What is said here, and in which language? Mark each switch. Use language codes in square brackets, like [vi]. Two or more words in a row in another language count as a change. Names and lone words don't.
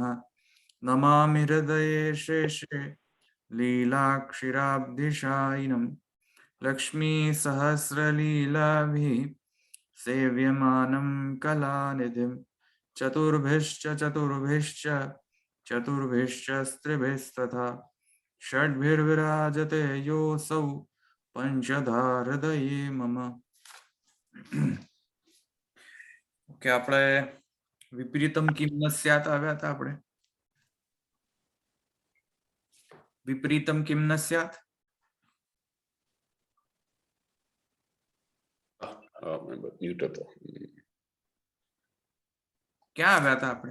[sa] नमामि हृदये शेषे लीलाक्षिराब्धिशायिनं लक्ष्मीसहस्रलीलाभिः सेव्यमानं कलानिधिं चतुर्भिश्च स्त्रिभिस्तथा षड्भिर्विराजते योऽसौ पंचधा हृदये मम। [gu] ओके, આપણે [sa] વિપરીતમ કિમ ન સ્યાત [gu] આવ્યા હતા આપણે. [sa] વિપરીતમ કિમ ન સ્યાત [gu] મ્યુટ હતો. ક્યાં આવ્યા હતા આપણે?